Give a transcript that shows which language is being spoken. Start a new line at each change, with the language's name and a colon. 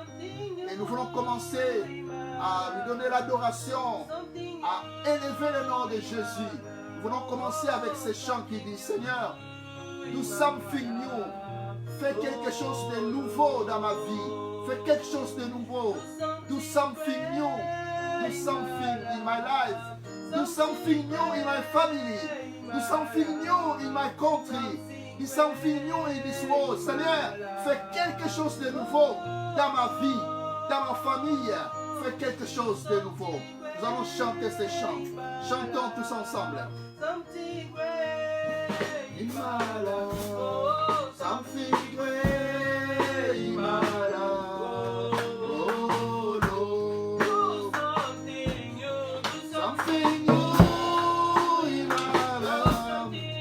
French: Et nous voulons commencer à lui donner l'adoration, à élever le nom de Jésus. Nous voulons commencer avec ces chants qui disent: Seigneur,
English: do something new.
French: Fais quelque chose de nouveau dans ma vie. Fais quelque chose de nouveau.
English: Do something new. Do something in my life. Do something new in my family. Do something new in my country. Do something new in this world.
French: Seigneur, fais quelque chose de nouveau dans ma vie, dans ma famille. Fais quelque chose de nouveau. Nous allons chanter ces chants. Chantons tous ensemble.
English: Something great in my life. Something great in my life. Oh Lord. Something new. Something new in my life.